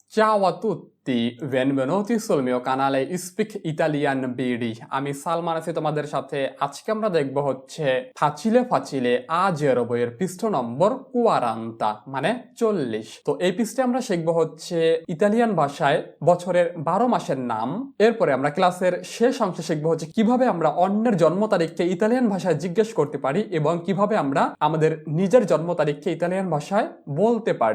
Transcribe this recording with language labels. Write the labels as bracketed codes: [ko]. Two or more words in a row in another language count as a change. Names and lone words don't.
[it] Ciao a tutti, benvenuti sul mio canale Speak Italian BD। [bn] আমি সালমান আছি তোমাদের সাথে। আজকে আমরা দেখব হচ্ছে ফাচিলে ফাচিলে আজের বইয়ের পৃষ্ঠা নম্বর 40 মানে 40। তো এই পৃষ্ঠে আমরা শিখব হচ্ছে ইতালিয়ান ভাষায় বছরের 12 মাসের নাম। এরপরে আমরা ক্লাসের শেষ অংশে শিখব হচ্ছে কিভাবে আমরা অন্যের জন্ম তারিখকে ইতালিয়ান ভাষায় জিজ্ঞেস করতে পারি এবং কিভাবে আমরা আমাদের নিজের জন্ম তারিখকে ইতালিয়ান ভাষায় বলতে পারি।